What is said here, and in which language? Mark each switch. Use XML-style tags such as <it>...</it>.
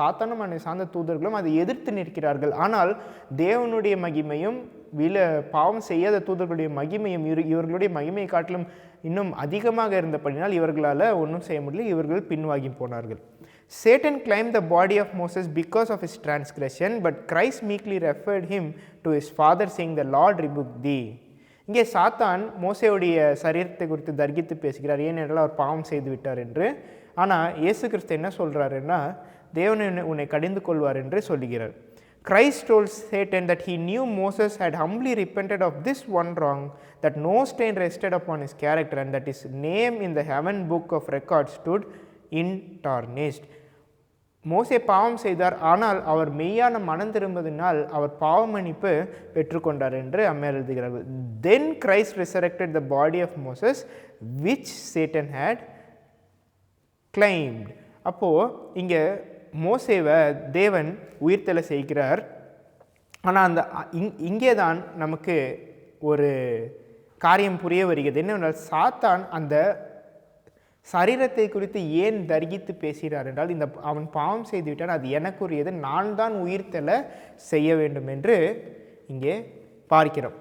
<ta>சாத்தானும் அந்த சார்ந்த தூதர்களும் அதை எதிர்த்து நிற்கிறார்கள். ஆனால் தேவனுடைய மகிமையும் பாவம் செய்யாத தூதர்களுடைய மகிமையும் இவர்களுடைய மகிமையை காட்டிலும் இன்னும் அதிகமாக இருந்தபடினால் இவர்களால் ஒன்றும் செய்ய முடியல. இவர்கள் பின்வாங்கி போனார்கள்.</ta> <en>Satan claimed the body of Moses because of his transgression, but Christ meekly referred him to his father, saying, "The Lord rebuked thee."</en> <ta>இங்கே சாத்தான் மோசேயுடைய சரீரத்தை குறித்து தர்கித்து பேசுகிறார், ஏனென்றால் அவர் பாவம் செய்து விட்டார் என்று. ஆனால் இயேசு கிறிஸ்து என்ன சொல்கிறாருன்னா, தேவன் உன்னை கடிந்து கொள்வார் என்று சொல்லுகிறார்.</ta> <en>Christ told Satan that he knew Moses had humbly repented of this one wrong, that no stain rested upon his character, and that his name in the heaven book of records stood untarnished.</en> <ta>மோசே பாவம் செய்தார், ஆனால் அவர் மெய்யான மனம் திரும்பதினால் அவர் பாவ மன்னிப்பு பெற்றுக்கொண்டார் என்று அம்மையார் எழுதுகிறார்கள்.</ta> <en>Then Christ resurrected the body of Moses which Satan had claimed.</en> <ta>அப்போது இங்கே மோசேவை தேவன் உயிர்த்தெழ செய்கிறார். ஆனால் அந்த இங்கே தான் நமக்கு ஒரு காரியம் புரிய வருகிறது. என்னவென்றால் சாத்தான் அந்த சரீரத்தை குறித்து ஏன் தர்கித்து பேசுகிறார் என்றால், அவன் பாவம் செய்துவிட்டான், அது எனக்குரியது, நான் தான் உயிர்த்தெழ செய்ய வேண்டும் என்று இங்கே பார்க்கிறோம்.</ta>